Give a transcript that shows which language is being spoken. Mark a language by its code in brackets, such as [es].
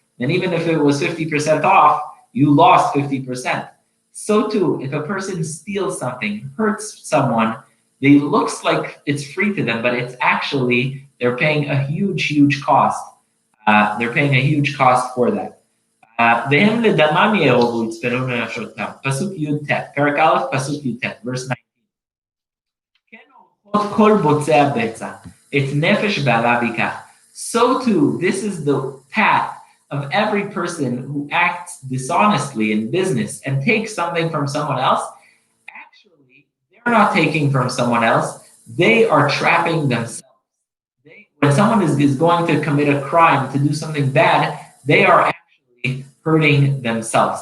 [en] Then even if it was 50% off, you lost 50%. So too, if a person steals something, hurts someone, it looks like it's free to them, but it's actually, they're paying a huge, huge cost. They're paying a huge cost for that. [he] והם לדמם יאהבו יצפנו לנפשותם. פסוק י"ט, פרק א', פסוק י"ט, [en] verse 19. [he] כן אורחות כל בוצע בצע, את נפש בעלה ביקח. [en] So too, this is the path of every person who acts dishonestly in business and takes something from someone else. Actually, they're not taking from someone else, they are trapping themselves. When someone is going to commit a crime, to do something bad, they are actually hurting themselves.